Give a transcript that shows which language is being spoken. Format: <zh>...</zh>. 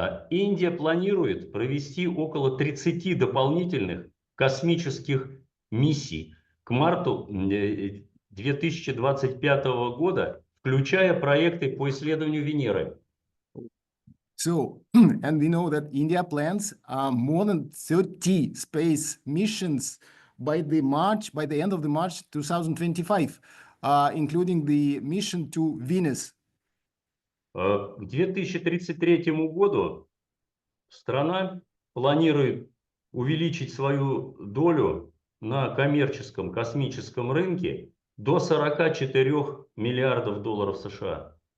<ru>Индия планирует провести около 30 дополнительных космических миссий к марту 2025 года, включая проекты по исследованию Венеры.</ru> <en>So, and we know that India plans more than 30 space missions by the end of the March 2025, including the mission to Venus.</en> <ru>К 2033 году страна планирует увеличить свою долю на коммерческом космическом рынке до 44 миллиардов долларов США.</ru>